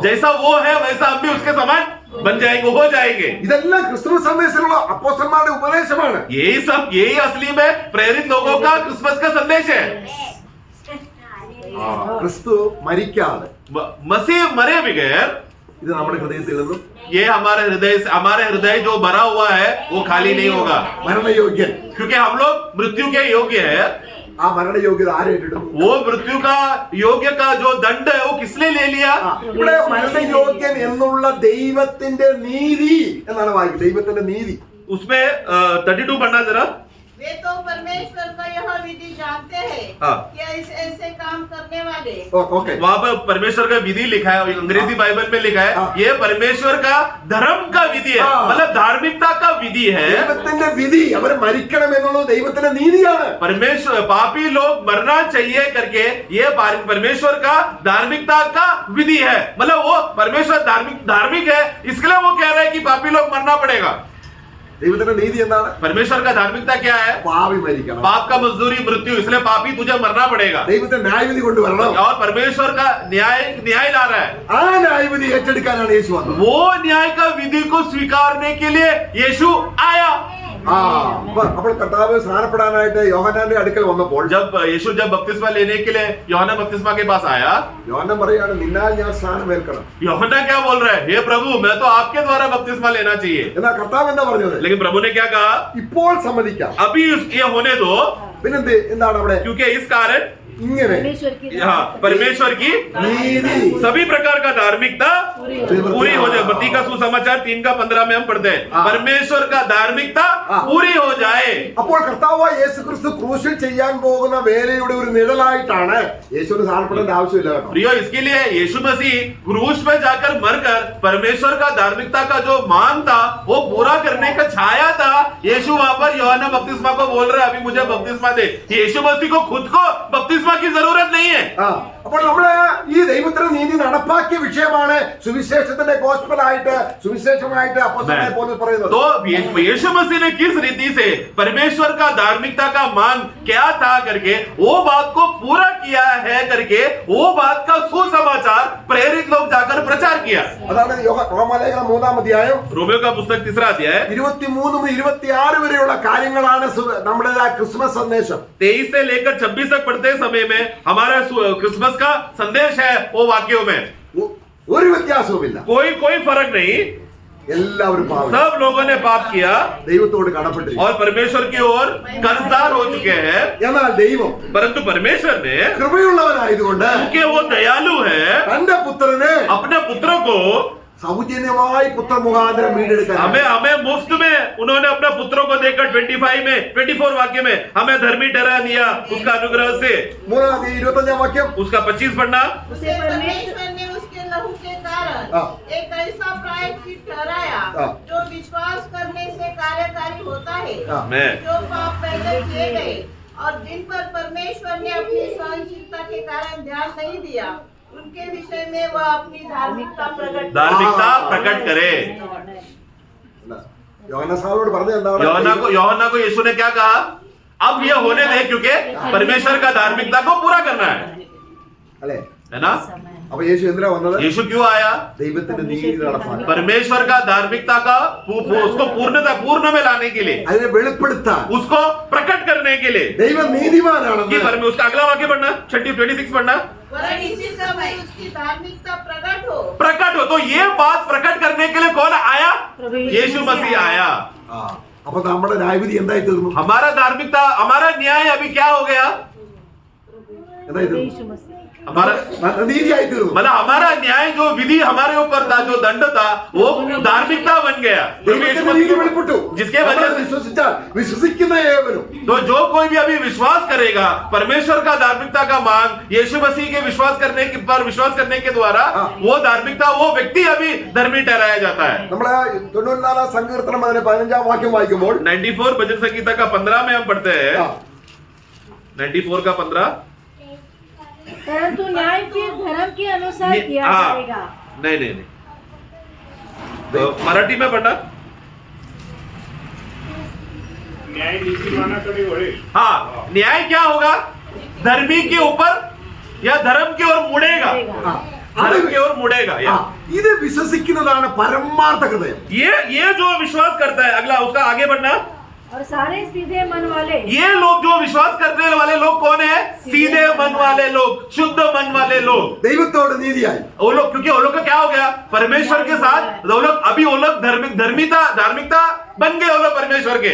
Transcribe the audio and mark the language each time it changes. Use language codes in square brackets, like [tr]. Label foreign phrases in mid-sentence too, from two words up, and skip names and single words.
[hi] जैसा वो है वैसा हम भी उसके समान बन जाएंगे, हो जाएंगे। [ml] ഇതെല്ലാം ക്രിസ്തുമസ് സന്ദേശത്തിലുള്ള അപ്പോസ്തലന്മാരുടെ ഉപദേശമാണ്. [hi] यही असली में प्रेरित लोगों का क्रिसमस का संदेश है। [ml] ക്രിസ്തു മരിക്കാതെ [hi] मसीह मरे बगैर [ml] ഇത് നമ്മുടെ ഹൃദയത്തിൽ നിന്നും [hi] ये हमारे हृदय जो भरा हुआ है वो खाली नहीं होगा, [ml] മരണയോഗ്യൻ. [hi] क्योंकि हम लोग मृत्यु के योग्य है। [ml] ആ മരണയോഗ്യത ആരേറ്റിടും? [hi] वो मृत्यु का योग्य का जो दंड है वो किसने ले लिया? [ml] ഇവിടെ മരണയോഗ്യൻ എന്നുള്ള ദൈവത്തിന്റെ നീതി എന്നാണ് വായിക്കുന്നത്. ദൈവത്തിന്റെ നീതി. [hi] उसमें 32 पढ़ना जरा। वे तो परमेश्वर का यह विधि जानते हैं हाँ। कि ऐसे काम करने वाले [ml] ഓക്കെ. [hi] वहां पर परमेश्वर का विधि लिखा है, अंग्रेजी बाइबल में लिखा है हाँ। ये परमेश्वर का धर्म का विधि है, हाँ। मतलब धार्मिकता का विधि है। [ml] ദൈവത്തിന്റെ വിധി അവർ മരിക്കണം എന്നുള്ളത് ദൈവത്തിന്റെ നീതിയാണ്. [hi] परमेश्वर पापी लोग मरना चाहिए करके ये परमेश्वर का धार्मिकता का विधि है, मतलब वो परमेश्वर धार्मिक है, इसलिए वो कह रहा है कि पापी लोग मरना पड़ेगा। [ml] ദൈവത്തിന്റെ നീതി എന്താണ്? [hi] परमेश्वर का धार्मिकता क्या है? [ml] പാപി മരിക്കണം. [hi] पाप का मजदूरी मृत्यु, इसलिए पापी तुझे मरना पड़ेगा। [ml] ദൈവത്തിന്റെ ന്യായവിധി കൊണ്ടുവരണം. [hi] और परमेश्वर का न्याय ला रहा है, [ml] ആ ന്യായവിധി ഏറ്റെടുക്കാനാണ് യേശു വന്നത്. [hi] वो न्याय का विधि को स्वीकारने के लिए यीशु आया। [ml] അപ്പോൾ കർത്താവ് സ്നാനപ്പെടാനായിട്ട് യോഹന്നാന്റെ അടുക്കൽ വന്നപ്പോൾ [hi] जब यीशु बपतिस्मा लेने के लिए यूहन्ना बपतिस्मा के पास आया, [ml] യോഹന്നാൻ പറയാണ് നിന്നാൽ ഞാൻ സ്നാനമേൽക്കണം. [hi] यूहन्ना क्या बोल रहा है? हे प्रभु, मैं तो आपके द्वारा बपतिस्मा लेना चाहिए। [ml] എന്നാൽ കർത്താവ് എന്താ പറഞ്ഞത്? [hi] लेकिन प्रभु ने क्या कहा? [ml] ഇപ്പോൾ സമ്മതിക്കാം. [hi] अभी ये होने दो, [ml] പിന്നെന്ത് എന്താണ് അവിടെ [hi] क्योंकि इस कारण [ml] ഇങ്ങനെ [hi] परमेश्वर की हाँ परमेश्वर की [ml] നീതി [hi] सभी प्रकार का धार्मिकता पूरी हो जाए। मत्ती का सुसमाचार 3:15 में हम पढ़ते हैं, हाँ। परमेश्वर का धार्मिकता हाँ। पूरी हो जाए। [ml] അപ്പോൾ കർത്താവായ യേശു ക്രിസ്തു ക്രൂശിൽ ചെയ്യാൻ പോകുന്ന വേലയുടെ ഒരു നിഴലായിട്ടാണ് യേശുവിന് സ്നാനപ്പെടേണ്ട ആവശ്യമില്ല കേട്ടോ. [hi] प्रियो, इसके लिए यीशु मसीह क्रूस पे जाकर मरकर परमेश्वर का धार्मिकता का जो मान था वो पूरा करने का छाया था। यीशु वहां पर यूहन्ना बपतिस्मा को बोल रहा है अभी मुझे बपतिस्मा दे। यीशु मसीह को खुद को बपतिस्मा की जरूरत नहीं है। [ml] അപ്പോൾ നമ്മള് ഈ ദൈവത്തിന്റെ നീതി നടപ്പാക്കിയ വിഷയമാണ് സുവിശേഷത്തിന്റെ ഗോസ്പലായിട്ട് സുവിശേഷമായിട്ട് അപ്പോസ്തലനായ പൗലോസ് പറയുന്നത്. [hi] तो यीशु मसीह ने किस रीति से परमेश्वर का धार्मिकता का मान क्या था करके वो बात को पूरा किया है करके वो बात का सुसमाचार प्रेरित लोग जाकर प्रचार किया। [ml] അതാണ് റോമാലേഖനം 3-ാം അധ്യായം [hi] रोमियो का पुस्तक 3रा अध्याय [ml] 23 മുതൽ 26 വരെയുള്ള കാര്യങ്ങളാണ് നമ്മുടെ ക്രിസ്മസ് സന്ദേശം. [hi] 23 से लेकर 26 तक पढ़ते समय में हमारा क्रिसमस का संदेश है। वो वाक्यों में [ml] ഒരു വ്യത്യാസവുമില്ല. [hi] कोई फर्क नहीं, [ml] എല്ലാവരും പാപം [hi] सब लोगों ने पाप किया [ml] ദൈവത്തോട് കടപ്പെട്ടിരിക്കുന്നു. [hi] और परमेश्वर की ओर कर्जदार हो चुके हैं। [ml] എന്നാൽ ദൈവം [hi] परंतु परमेश्वर ने, [ml] കൃപയുള്ളവനായതുകൊണ്ട് [hi] क्योंकि वो दयालु है, [ml] തന്റെ പുത്രനെ [hi] अपने पुत्रों को [ml] സൗജന്യമായി പുത്ര മുഖാന്തരം വീണ്ടെടുക്കാൻ [hi] हमें मुफ्त में उन्होंने अपने पुत्रों को देकर 24 वाक्य में हमें धर्मी ठहरा दिया उसका अनुग्रह से। [ml] 3-25 വാക്യം [hi] उसका 25 पढ़ना। उसे परमेश्वर ने उसके लहू के कारण हाँ। एक ऐसा प्रायश्चित ठहराया हाँ। जो विश्वास करने से कार्यकारी होता है, हाँ। मैं जो पाप पहले किए गए और जिन पर परमेश्वर ने अपनी सहनशीलता के कारण ध्यान नहीं दिया उनके विषय में वह अपनी धार्मिकता प्रकट करे। [ml] യോഹന്നാനോട് പറഞ്ഞത് എന്താണ്? [hi] यूहन्ना को यीशु ने क्या कहा? अब ये होने दे क्योंकि परमेश्वर का धार्मिकता को पूरा करना है, [ml] അല്ലേ? [hi] है ना? [ml] അപ്പൊ യേശു എന്തിനാ വന്നത്? [hi] यीशु क्यों आया? [ml] ദൈവത്തിന്റെ നീതി നടപ്പാൻ, [hi] परमेश्वर का धार्मिकता का उसको पूर्ण में लाने के लिए, [ml] അതിനെ വെളിപ്പെടുത്താൻ, [hi] उसको प्रकट करने के लिए। [ml] ദൈവം നീതിമാനാണെന്ന് [hi] उसका अगला वाक्य पढ़ना, 26 पढ़ना। वरन इसी समय उसकी धार्मिकता प्रकट हो। तो ये बात प्रकट करने के लिए कौन आया? यीशु मसीह आया। [ml] അപ്പൊ നമ്മുടെ ന്യായവിധി എന്തായി തീർന്നു? [hi] हमारा धार्मिकता, हमारा न्याय अभी क्या हो गया? [ml] എന്തായി തീർന്നു? [hi] यीशु मसीह हमारा [ml] നീതിയായി തീർന്നു. [hi] मतलब हमारा न्याय जो विधि हमारे ऊपर था, जो दंड था, वो धार्मिकता बन गया। [ml] ദൈവത്തിന്റെ നീതി വെളിപ്പെട്ടു. [hi] जिसके वजह से [ml] വിശ്വസിച്ചാൽ വിശ്വസിക്കുന്ന ഏവനും [hi] तो जो कोई भी अभी विश्वास करेगा परमेश्वर का धार्मिकता का मान यीशु मसीह के विश्वास करने के द्वारा वो धार्मिकता वो व्यक्ति अभी धर्मी ठहराया जाता है। [ml] നമ്മളെ 94-ാം സങ്കീർത്തനം അതിന്റെ 15-ാം വാക്യം വായിക്കുമ്പോൾ [hi] 94 भजन संगीता का 15 में हम पढ़ते हैं, 94 का 15 परंतु न्याय फिर धर्म के अनुसार किया हाँ। जाएगा। नहीं, तो मराठी में पढ़ना। [mr] न्याय नीतिमानाकडे वळेल. [hi] हाँ, न्याय क्या होगा? धर्मी के ऊपर या धर्म की ओर मुड़ेगा, [ml] ആ, [hi] धर्म की ओर मुड़ेगा। [ml] ആ, ഇത് വിശ്വസിക്കുന്നതാണ് പരമാർത്ഥ ഹൃദയം. [hi] ये जो विश्वास करता है, अगला उसका आगे बढ़ना। और सारे सीधे मन वाले ये लोग जो विश्वास करने वाले लोग कौन है? सीधे मन वाले लोग, शुद्ध मन वाले लोग। [ml] ദൈവത്തോട് നീതിയായി [hi] वो लोग, क्योंकि वो लोग का क्या हो गया? परमेश्वर के साथ वो लोग अभी वो लोग धार्मिकता बन गए वो लोग परमेश्वर के,